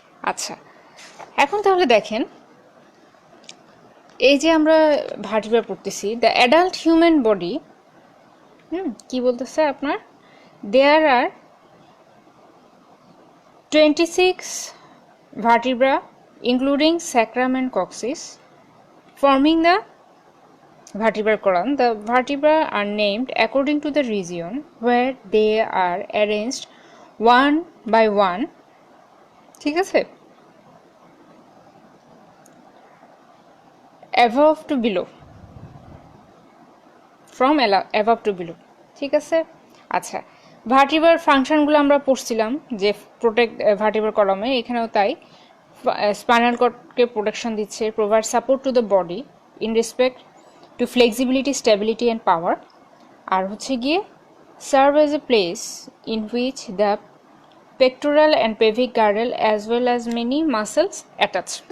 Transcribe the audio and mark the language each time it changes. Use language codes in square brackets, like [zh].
[bn] আচ্ছা, এখন তাহলে দেখেন, এই যে আমরা ভার্টিব্রা পড়তেছি, [en] the adult human body, [bn] কি বলতেছে আপনার, [en] There are 26 vertebra including sacrum and coccyx forming the vertebral column. The vertebrae are named according to the region where they are arranged one by one, [bn] ঠিক আছে, [en] above to below, from above to below, ঠিক আছে। [bn] আচ্ছা, ভার্টিব্রার ফাংশনগুলো আমরা পড়ছিলাম যে protect vertebral কলামে, এখানেও তাই। স্পাইনাল কর্ডকে প্রোটেকশন দিচ্ছে, [en] Provide support to the body in respect to flexibility, stability and power. [bn] আর হচ্ছে গিয়ে [en] Serve as a place in which the pectoral and pelvic girdle as well as many muscles attach.